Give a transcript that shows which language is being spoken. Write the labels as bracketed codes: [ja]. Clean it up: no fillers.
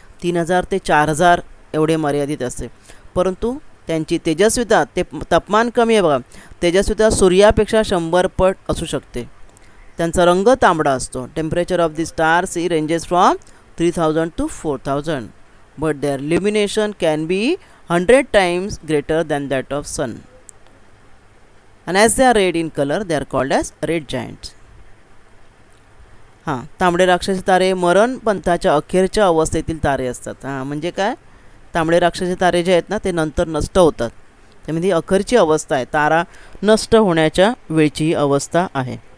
[mr] 3,000 ते 4,000 एवढे मर्यादित असते. परंतु त्यांची तेजस्विता, ते तापमान कमी आहे बघा, तेजस्विता सूर्यापेक्षा 100 पट असू शकते. त्यांचा रंग तांबडा असतो. [en] Temperature of the stars ही ranges from 3,000 to 4,000, but there illumination can be 100 times greater than that of sun. And as they are red in color, they are called as red giants. [mr] हां, तांबडे राक्षसी तारे मरण पंथाच्या अखेरच्या अवस्थेतील तारे असतात. हां, म्हणजे काय? तांबडे राक्षसी तारे जे आहेत ना ते नंतर नष्ट होतात. त्यामध्ये अखेरची अवस्था आहे, तारा नष्ट होण्याच्या वेळची ही अवस्था आहे.